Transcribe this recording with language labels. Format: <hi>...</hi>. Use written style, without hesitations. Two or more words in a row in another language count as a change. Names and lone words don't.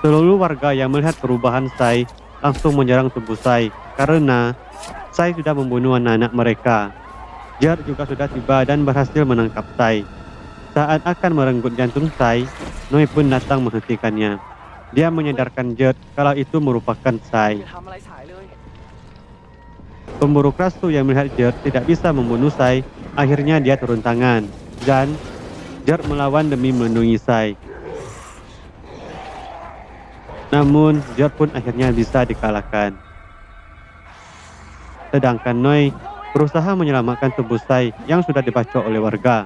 <id>Seluruh warga yang melihat perubahan Sai langsung menyerang tubuh Sai karena Sai sudah membunuh anak-anak mereka. Jar juga sudah tiba dan berhasil menangkap Sai. Saat akan merenggut jantung Sai, Noi pun datang menghentikannya. Dia menyadarkan Jet kalau itu merupakan อ Sai.</id> <th>ย่าทำอะไรสายเลย</th> <id>Pemburu Krasu yang melihat Jet tidak bisa membunuh Sai, akhirnya dia turun tangan. Dan Jet melawan demi melindungi Sai. Namun, Jet pun akhirnya bisa dikalahkan. Sedangkan Noi berusaha menyelamatkan tubuh Sai yang sudah dibacok oleh warga.</id>